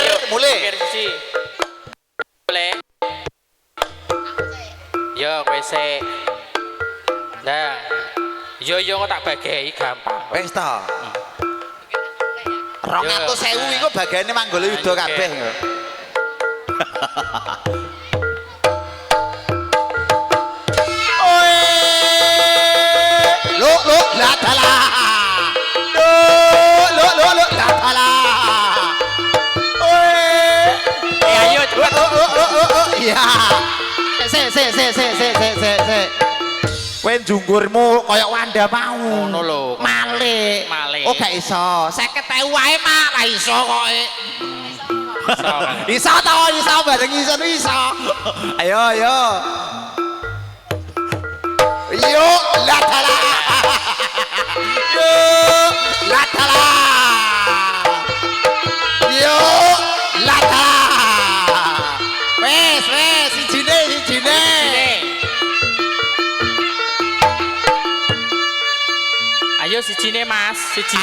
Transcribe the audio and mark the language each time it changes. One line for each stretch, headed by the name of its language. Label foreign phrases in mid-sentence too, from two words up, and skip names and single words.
Javanese: siji. Mulai. Yo kowe sik. Nah. Yo kok tak bagi gampang. Wis ta. 200.000 iku bagane manggolo yuda kabeh. Lo la tala. Lo la tala. Ayo cepet. Iya. Se. Kowe njungkurmu kaya Wanda mau. Ngono lho. Malik. Oh gak iso. 50.000 wae mak ra iso kok. Iso bareng iso. Ayo. Yo la tala. Wes sijine. Ayo sijine Mas, sijine.